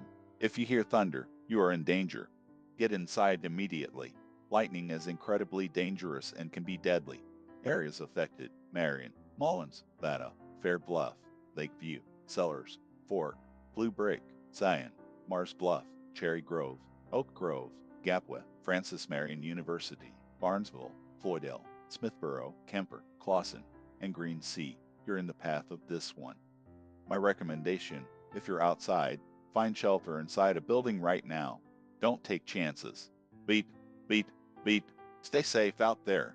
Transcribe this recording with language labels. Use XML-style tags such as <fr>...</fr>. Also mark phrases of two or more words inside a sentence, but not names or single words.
<en>If you hear thunder, you are in danger. Get inside immediately. Lightning is incredibly dangerous and can be deadly. Areas affected: Marion, Mullins, Battle, Fair Bluff, Lakeview, Sellers, Fork, Blue Brick, Zion, Mars Bluff, Cherry Grove, Oak Grove, Gapwa, Francis Marion University, Barnesville, Floydale, Smithborough, Kemper, Clawson, and Green Sea. You're in the path of this one. My recommendation: if you're outside, Find shelter inside a building right now. Don't take chances. Beep, beep, beep. Stay safe out there.</en>